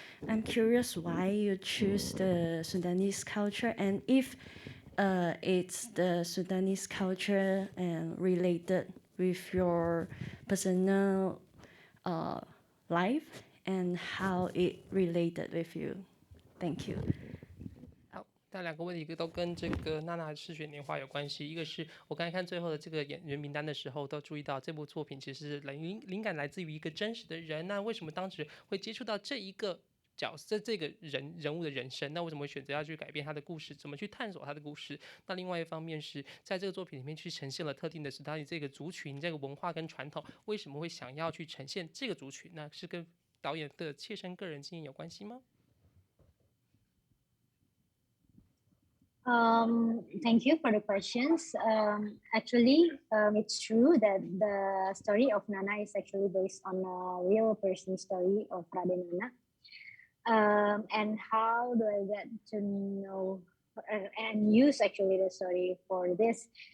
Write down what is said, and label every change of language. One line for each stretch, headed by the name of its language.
English: I'm curious why you choose the Sundanese culture, and if it's the Sundanese culture and related with your personal life and how it related with you. Thank you.
Chinese: 好，那两个问题一个都跟这个娜娜嗜血年华有关系。一个是我刚才看最后的这个演员名单的时候，都注意到这部作品其实是灵感来自于一个真实的人。那为什么当时会接触到这一个角色这个人物的人生？那为什么会选择要去改变他的故事？怎么去探索他的故事？那另外一方面是在这个作品里面去呈现了特定的是他的这个族群、这个文化跟传统，为什么会想要去呈现这个族群？那是跟导演的切身个人经验有关系吗？
English: Thank you for the questions. Actually, it's true that the story of Nana is actually based on a real person story of Raden Nana. And how do I get to know and use actually the story for this?